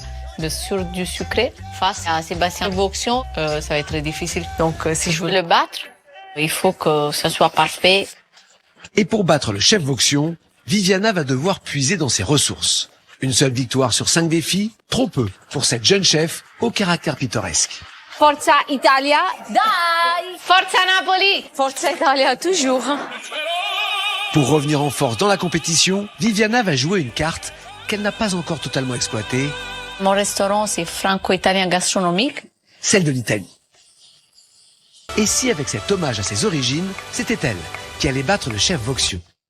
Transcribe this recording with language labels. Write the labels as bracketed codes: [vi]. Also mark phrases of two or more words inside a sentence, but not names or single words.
[fr] Sur du sucré, face à Sébastien Vauxion, ça va être difficile. Donc, si je veux le battre, il faut que ça soit parfait. Et pour battre le chef Vauxion, Viviana va devoir puiser dans ses ressources. Une seule victoire sur 5 défis, trop peu pour cette jeune chef au caractère pittoresque. [it] Forza Italia, dai! Forza Napoli! Forza Italia, [fr] toujours. Pour revenir en force dans la compétition, Viviana va jouer une carte qu'elle n'a pas encore totalement exploitée. Mon restaurant, c'est franco-italien gastronomique. Celle de l'Italie. Et si avec cet hommage à ses origines, c'était elle qui allait battre le chef Vauxion.